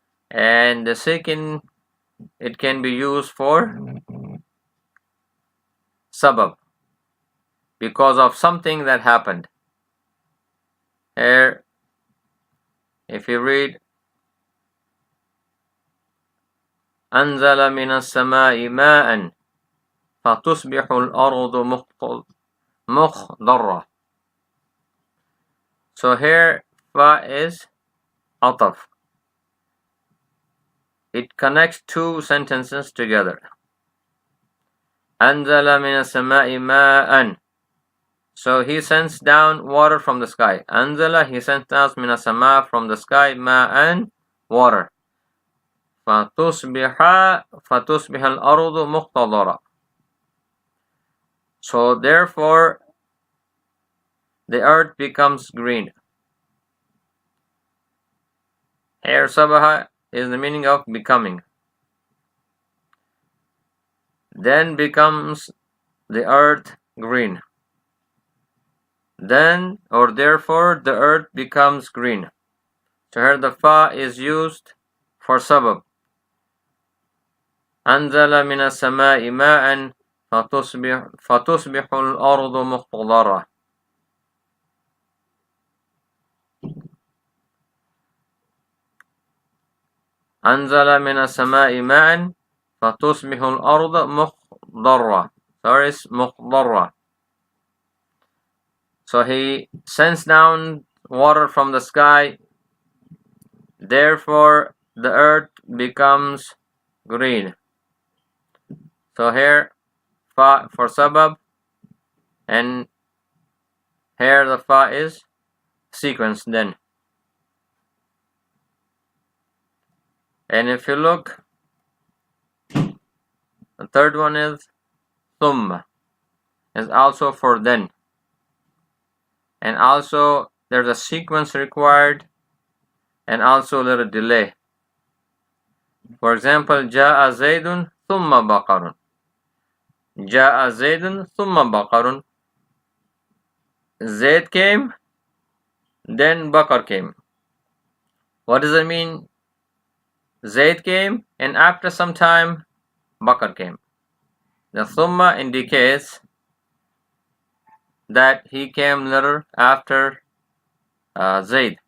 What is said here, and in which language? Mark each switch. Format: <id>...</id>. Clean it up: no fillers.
<en>And the second, it can be used for sabab, because of something that happened. Here, if you read</en> <ar>أنزل من السماء ماء فتصبح الأرض مخضرة.</ar> <en>So here fa is عطف. It connects two sentences together.</en> <ar>أنزل من السماء ماء.</ar> <en>So he sends down water from the sky. أنزل, he sends down</en> <ar>من السماء</ar> <en>from the sky ماء, water.</en> <ar>فتصبح الأرض مخضرة.</ar> <en>So therefore the earth becomes green. Here sabaha is the meaning of becoming. Then becomes the earth green. Then or therefore the earth becomes green. So here the fa is used for sabab.</en> <ar>أنزل من السماء ماء فتصبح الأرض مخضرة. أنزل من السماء ماء فتصبح الأرض مخضرة.</ar> <en>Sorry, مخضرة. So he sends down water from the sky, therefore the earth becomes green. So here fa for sabab, and here the fa is sequence then. And if you look, the third one is thumma, is also for then. And also there's a sequence required and also a little delay.</en> <ar>For example, جاء زيد ثم بقر. جاء زيد ثم بقر.</ar> <en>Zaid came, then Bakar came. What does it mean? Zaid came, and after some time, Bakar came. The thumma indicates that he came later after Zaid.</en>